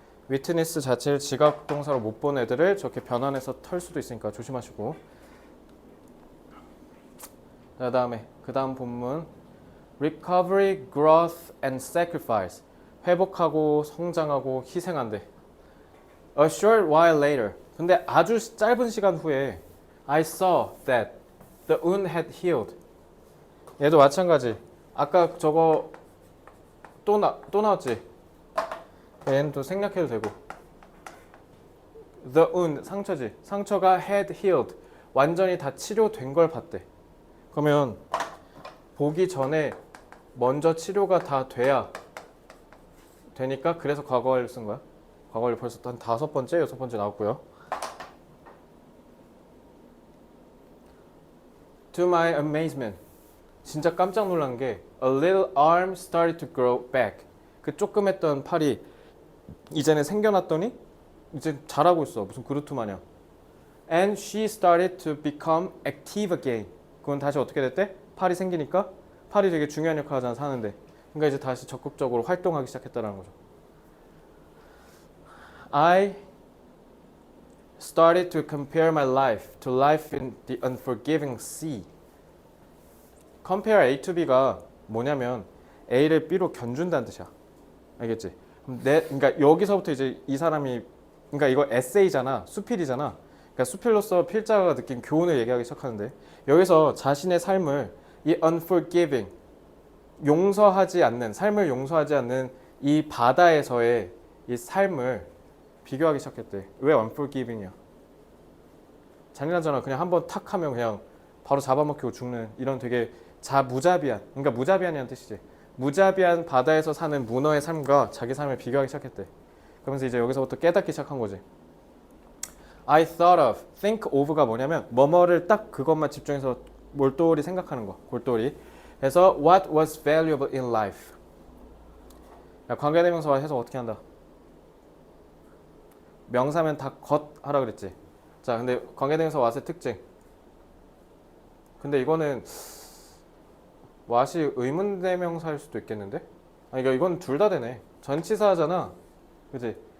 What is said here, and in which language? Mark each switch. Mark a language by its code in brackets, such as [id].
[ko] witness 자체를 지각동사로 못 본 애들을 저렇게 변환해서 털 수도 있으니까 조심하시고. 자, 그 다음 본문 [en] recovery, growth and sacrifice. [ko] 회복하고 성장하고 희생한대. [en] A short while later. [ko] 근데 아주 짧은 시간 후에 [en] I saw that the wound had healed. [ko] 얘도 마찬가지. 아까 저거 또 나왔지? 얘는 또 생략해도 되고. [en] The wound, [ko] 상처지. 상처가 [en] had healed. [ko] 완전히 다 치료된 걸 봤대. 그러면 보기 전에 먼저 치료가 다 돼야 되니까 그래서 과거 완료 쓴 거야. 과거 완료 벌써 한 5번째, 6번째 나왔고요. [en] To my amazement. [ko] 진짜 깜짝 놀란 게 [en] A little arm started to grow back. [ko] 그 조그맸던 팔이 이제는 생겨났더니 이제 잘하고 있어. 무슨 그루트 마냥. [en] And she started to become active again. [ko] 그건 다시 어떻게 됐대? 팔이 생기니까 팔이 되게 중요한 역할을 하잖아, 사는데. 그러니까 이제 다시 적극적으로 활동하기 시작했다는 거죠. [en] I started to compare my life to life in the unforgiving sea. [ko] compare A to B가 뭐냐면 A를 B로 견준다는 뜻이야. 알겠지? 그러니까 여기서부터 이제 이 사람이, 그러니까 이거 에세이잖아, 수필이잖아. 그러니까 수필로서 필자가 느낀 교훈을 얘기하기 시작하는데 여기서 자신의 삶을 이 unforgiving, 용서하지 않는, 삶을 용서하지 않는 이 바다에서의 이 삶을 비교하기 시작했대. 왜 unforgiving이야? 잔인하잖아. 그냥 한번 탁 하면 그냥 바로 잡아먹히고 죽는 이런 되게 무자비한, 그러니까 무자비한이라는 뜻이지. 무자비한 바다에서 사는 문어의 삶과 자기 삶을 비교하기 시작했대. 그러면서 이제 여기서부터 깨닫기 시작한 거지. [en] I thought of, [ko] think of가 뭐냐면 뭐뭐를 딱 그것만 집중해서 몰두리 생각하는 거, 골똘히. [en] 그래서 what was valuable in life. [ko] 야, 관계대명사와 해석 어떻게 한다? 명사면 다 것 하라 그랬지. 자, 근데 관계대명사 what의 특징. 근데 이거는 what이 의문대명사일 수도 있겠는데? 아니, 그러니까 이건 둘 다 되네. 전치사잖아. 그지?